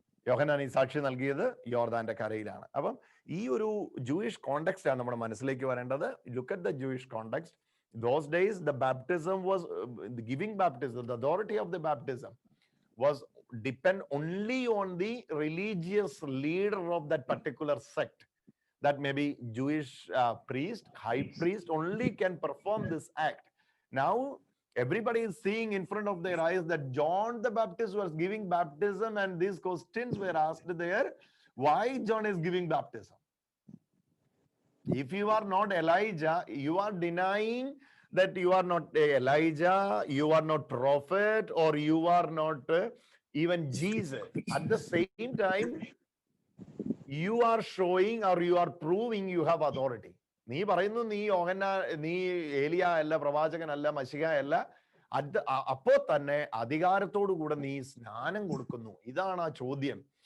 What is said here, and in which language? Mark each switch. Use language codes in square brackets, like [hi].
[ml] യോഹന്നാൻ ഈ സാക്ഷി നൽകിയത് യോർദാന്റെ കരയിലാണ്. അപ്പം ഈ ഒരു ജൂയിഷ് കോണ്ടെക്സ്റ്റ് ആണ് നമ്മുടെ മനസ്സിലേക്ക് വരേണ്ടത്. [en] Look at the Jewish context. Those days the baptism was giving baptism, the authority of the baptism was depend only on the religious leader of that particular sect. That may be Jewish priest, high priest only can perform this act. Now everybody is seeing in front of their eyes that John the Baptist was giving baptism, and these questions were asked there. Why John is giving baptism? If you are not Elijah, you are denying that you are not Elijah, you are not prophet, or you are not even Jesus. At the same time, you are showing or you are proving you have authority. [ml] നീ പറയുന്നു നീ നീ ഏലിയ അല്ല, പ്രവാചകനല്ല, മശിഹ അല്ല. അപ്പോ തന്നെ അധികാരത്തോടു കൂടെ നീ സ്നാനം കൊടുക്കുന്നു. ഇതാണ് ആ ചോദ്യം.